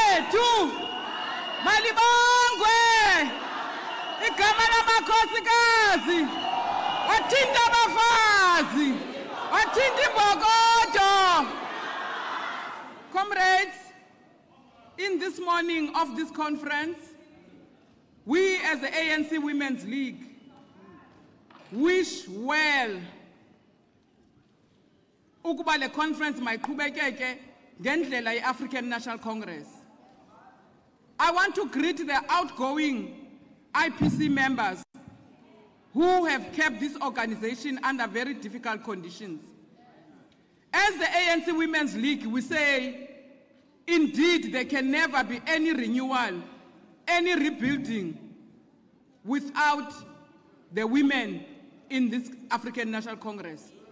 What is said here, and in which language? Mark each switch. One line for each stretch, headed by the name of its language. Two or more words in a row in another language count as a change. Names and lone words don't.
Zulu: awethu malibongwe igama lamakhosikazi wathinta abafazi wathinta imbokodo.
English: Comrades, in this morning of this conference, we as the ANC Women's League wish well
Zulu: ukuba le conference mayiqhubekeke ngendlela ye-African National Congress.
English: I want to greet the outgoing IPC members who have kept this organization under very difficult conditions. As the ANC Women's League, we say, indeed, there can never be any renewal, any rebuilding without the women in this African National Congress.